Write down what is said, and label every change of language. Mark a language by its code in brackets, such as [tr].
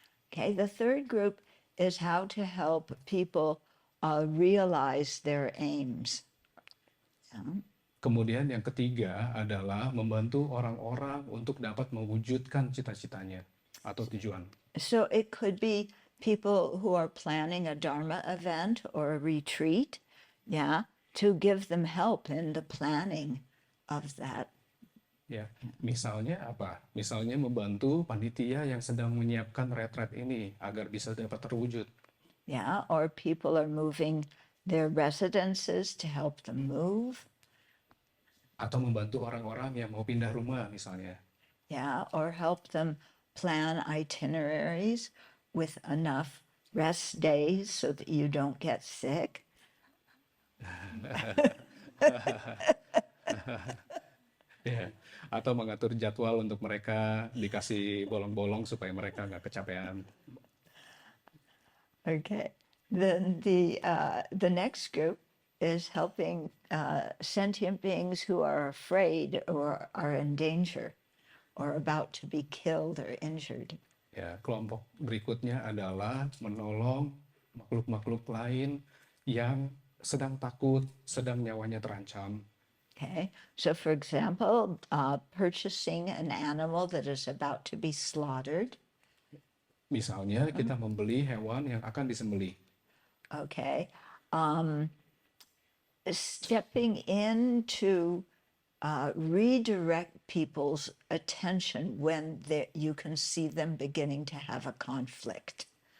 [en] Okay, the third group is how to help people realize their aims. Yeah. [id] Kemudian yang ketiga adalah membantu orang-orang untuk dapat mewujudkan cita-citanya atau tujuan. [en] So it could be people who are planning a Dharma event or a retreat, yeah, to give them help in the planning of that. [id] Ya, misalnya apa? Misalnya membantu panitia yang sedang menyiapkan retret ini agar bisa dapat terwujud. [en] Yeah, or people are moving their residences to help them move. [id] Atau membantu orang-orang yang mau pindah rumah misalnya. [en] Yeah, or help them plan itineraries with enough rest days so that you don't get sick. [id] Ya, atau mengatur jadwal untuk mereka, dikasih bolong-bolong supaya mereka nggak kecapean. [en] Okay. Then the next group is helping sentient beings who are afraid or are in danger or about to be killed or injured. [id] Ya, kelompok berikutnya adalah menolong makhluk-makhluk lain yang sedang takut, sedang nyawanya terancam. [en] Okay, so for example, purchasing an animal that is about to be slaughtered. [id] Misalnya kita membeli hewan yang akan disembelih. [en] Okay, stepping in to redirect people's attention when you can see them beginning to have a conflict.